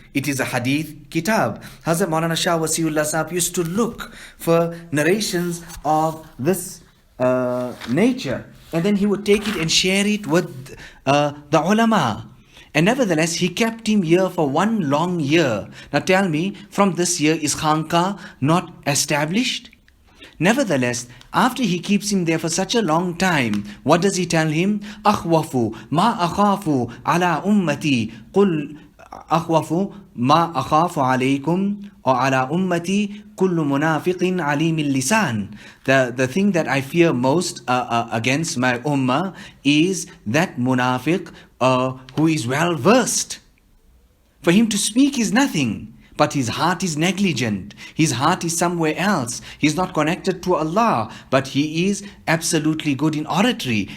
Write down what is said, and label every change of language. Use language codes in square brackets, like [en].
[en] It is a hadith kitab. Hazrat Maulana Shah Wasiullah Sahab used to look for narrations of this nature, and then he would take it and share it with the ulama. And nevertheless, he kept him here for 1 long year. Now tell me, from this year is Khanka not established? Nevertheless, after he keeps him there for such a long time, what does he tell him? [ar] أخوف ما أخاف على أمتي قل أخوف ما أخاف عليكم or على أمتي كل منافق عليم اللسان. [en] The thing that I fear most against my ummah is that munafiq who is well versed. For him to speak is nothing, but his heart is negligent. His heart is somewhere else. He's not connected to Allah, but he is absolutely good in oratory.